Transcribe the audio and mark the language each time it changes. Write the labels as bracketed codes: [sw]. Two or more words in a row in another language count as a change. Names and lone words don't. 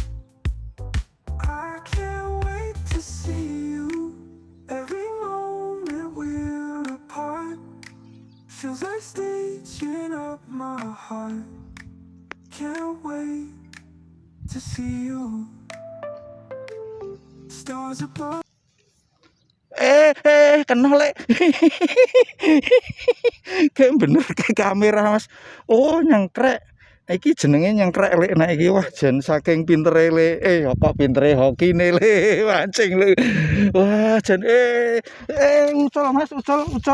[en] I can't wait to see you. Every moment we're apart feels like stitching up my heart. Can't wait to see you. Stars above. [jv] Kena Lek. [id] Kayak bener kayak kamera Mas. [jv] Oh nyengkrek. Iki jenenge nyengkrek Lek. Nah iki wah jan saking pintere Lek. Kok pintere hokine Lek mancing Lek. Wah jan ucul Mas, ucul.